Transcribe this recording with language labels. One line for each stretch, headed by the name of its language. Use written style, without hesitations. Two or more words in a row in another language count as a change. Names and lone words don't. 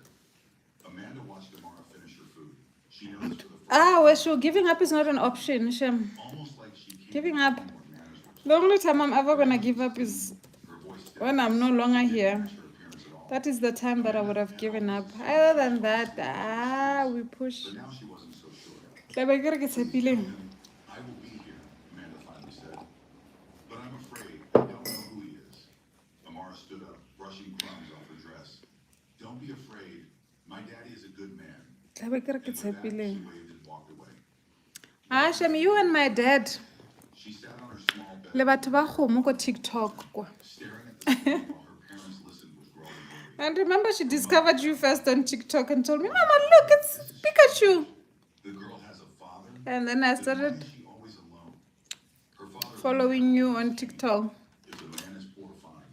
English: Amanda watched Amara finish her food. She noticed for the first Well, sure, giving up is not an option, Shem. almost like she came Giving to up. know what manners were. The only time I'm ever gonna give up is Her voice steadied. when I'm no longer here. Her appearance at all. That is the time that I would have given up. Other than that, we push. But now she wasn't so sure.
Southern Sotho: Tla be ke re ke tshepile.
English: I will be here, Amanda finally said. But I'm afraid I don't know who he is. Amara stood up, brushing crumbs off her dress. Don't be afraid. My daddy is a good man.
Southern Sotho: Tla be ke re
English: And
Southern Sotho: ke
English: with that,
Southern Sotho: tshepile.
English: she waved and walked away. Shem, you and my dad. She sat on her small bed,
Southern Sotho: Le batho ba kgomo ko TikTok kwa.
English: staring at the screen while her parents listened with growing worry. And remember, she discovered you first on TikTok and told me, Mama, look, it's Pikachu. The girl has a father. And then I Then why started is she always alone? Her father following you on TikTok. If the man is poor, fine.